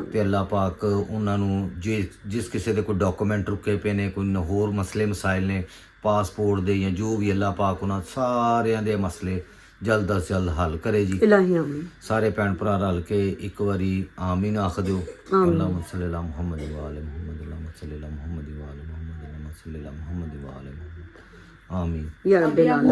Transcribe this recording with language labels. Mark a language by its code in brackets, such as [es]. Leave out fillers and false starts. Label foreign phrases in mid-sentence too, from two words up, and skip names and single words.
[pa] ਤੇ ਅੱਲਾਹ ਪਾਕ ਉਹਨਾਂ ਨੂੰ ਜਿਸ ਕਿਸੇ ਦੇ ਕੋਈ ਡਾਕੂਮੈਂਟ ਰੁਕੇ ਪਏ ਨੇ, ਕੋਈ ਹੋਰ ਮਸਲੇ ਮਸਾਇਲ ਨੇ ਪਾਸਪੋਰਟ ਦੇ ਜਾਂ ਜੋ ਵੀ, ਅੱਲਾਹ ਪਾਕ ਉਹਨਾਂ ਸਾਰਿਆਂ ਦੇ ਮਸਲੇ ਜਲਦ ਤੋਂ ਜਲਦ ਹੱਲ ਕਰੇ ਜੀ। ਇਲਾਹੀਆਂ ਸਾਰੇ ਭੈਣ ਭਰਾ ਰਲ ਕੇ ਇੱਕ ਵਾਰੀ ਆਮੀਨ ਆਖ ਦਿਓ। [ar] اللهم صل على محمد وآل محمد، اللهم صل على محمد وآل محمد، اللهم صل على محمد وآل محمد. آمين يا رب العالمين.